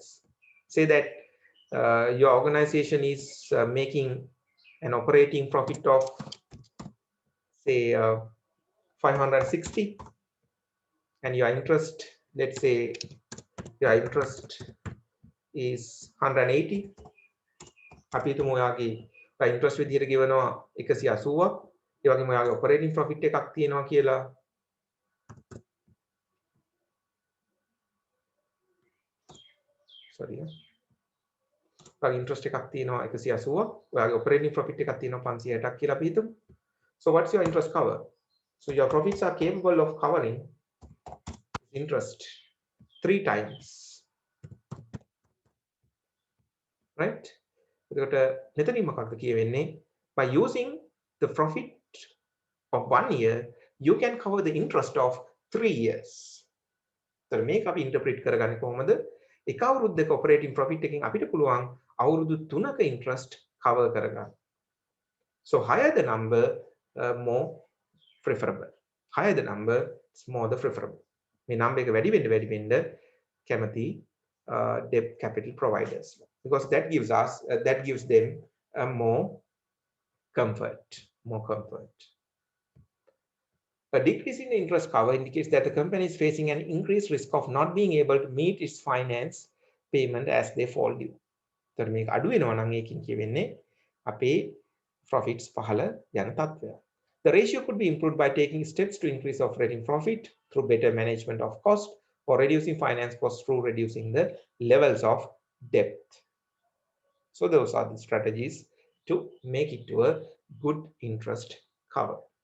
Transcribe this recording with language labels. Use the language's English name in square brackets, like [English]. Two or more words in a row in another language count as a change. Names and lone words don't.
[English] Say that your organization is making an operating profit of say 560, and your interest, let's say your interest is 180. [Sinhala] අපි හිතමු ඔයාගේ interest විදියට ගෙවනවා 180ක්. ඒ වගේම ඔයාගේ [English] operating profit [Sinhala] එකක් තියෙනවා කියලා. sorry. ඔයාගේ interest එකක් තියෙනවා 180ක්. ඔයාගේ [English] operating profit [Sinhala] එකක් තියෙනවා 560ක් කියලා අපි හිතමු. [English] So what's your interest cover? So your profits are capable of covering interest 3 times. Right? [Sinhala] එතකොට මෙතනින් මොකක්ද කියවෙන්නේ? [English] By using the profit of 1 year, you can cover the interest of 3 years. [Sinhala] So මේක අපි interpret කරගන්නේ කොහොමද? එක අවුරුද්දක [English] operating profit [Sinhala] එකකින් අපිට පුළුවන් අවුරුදු 3ක [English] interest cover [Sinhala] කරගන්න. [English] So higher the number, more preferable. Higher the number, more the preferable. [Sinhala] මේ number එක වැඩි වෙන්න කැමති [English] debt capital providers, because that gives them more comfort. A decrease in the interest cover indicates that the company is facing an increased risk of not being able to meet its finance payment as they fall due. [Sinhala] So මේක අඩු වෙනවා නම් ඒකින් කියවෙන්නේ අපේ profits පහළ යන තත්ත්වය. [English] The ratio could be improved by taking steps to increase operating profit through better management of cost or reducing finance costs through reducing the levels of debt. So those are the strategies to make it to a good interest cover.